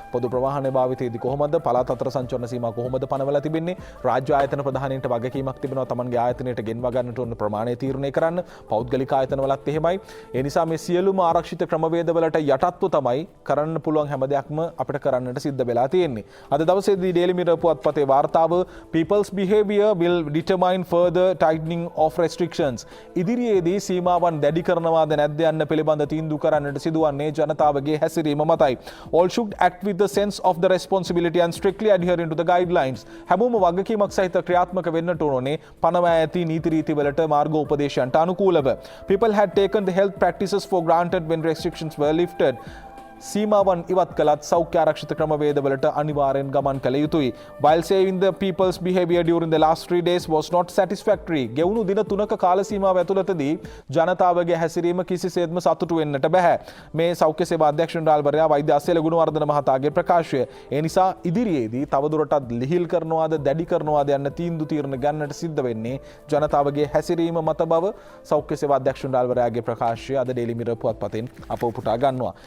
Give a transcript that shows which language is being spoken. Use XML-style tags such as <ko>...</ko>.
<si>පොදු ප්‍රවාහන භාවිතයේදී කොහොමද පළාත් අතර සංචලන සීමා කොහොමද පනවලා තිබෙන්නේ? රාජ්‍ය ආයතන ප්‍රධානීන්ට වගකීමක් තිබෙනවා තමන්ගේ ආයතනයට ගෙන්වා ගන්නට ඕන ප්‍රමාණය තීරණය කරන්න. පෞද්ගලික පාලික ආයතනවලත් එහෙමයි. ඒ නිසා මේ සියලුම ආරක්ෂිත ක්‍රමවේදවලට යටත්ව තමයි කරන්න පුළුවන් හැම දෙයක්ම අපිට කරන්නට සිද්ධ වෙලා තියෙන්නේ. අද දවසේදී Daily Mirror පුවත්පතේ වාර්තාව</si> <en>people's behavior will determine further tightening of restrictions.</en> <si>ඉදිරියේදී සීමාවන් දැඩි කරනවාද නැද්ද යන්න පිළිබඳ තීන්දුව කරන්නට සිදුවන්නේ ජනතාවගේ හැසිරීම මතයි.</si> <en>All should act with the sense of the responsibility and strictly adhering to the guidelines.</en> <si>හැමෝම වගකීමක් සහිත ක්‍රියාත්මක වෙන්නට ඕනේ පනවා ඇති නීති රීතිවලට මාර්ගෝපදේශයන්ට අනුකූලව.</si> <en>People had taken the health practices for granted when restrictions were lifted.</en> <si>සීමාවන් ඉවත් කළත් සෞඛ්‍ය ආරක්ෂිත ක්‍රමවේදවලට අනිවාර්යෙන් ගමන් කළ යුතුයි.</si> <en>While saying the people's behavior during the last 3 days was not satisfactory.</en> <si>ගෙවුණු දින 3ක කාල සීමාව ඇතුළතදී ජනතාවගේ හැසිරීම කිසිසේත්ම සතුටු වෙන්නට බෑ. මේ සෞඛ්‍ය සේවා අධ්‍යක්ෂ ජනරාල්වරයා වෛද්‍ය අසේල ගුණවර්ධන මහතාගේ ප්‍රකාශය. ඒ නිසා ඉදිරියේදී තවදුරටත් ලිහිල් කරනවාද දැඩි කරනවාද යන්න තීන්දුව ගන්නට සිද්ධ වෙන්නේ ජනතාවගේ හැසිරීම මත බව සෞඛ්‍ය සේවා අධ්‍යක්ෂ ජනරාල්වරයාගේ ප්‍රකාශය අද Daily Mirror පුවත්පතෙන් අප උපුටා ගන්නවා.</si>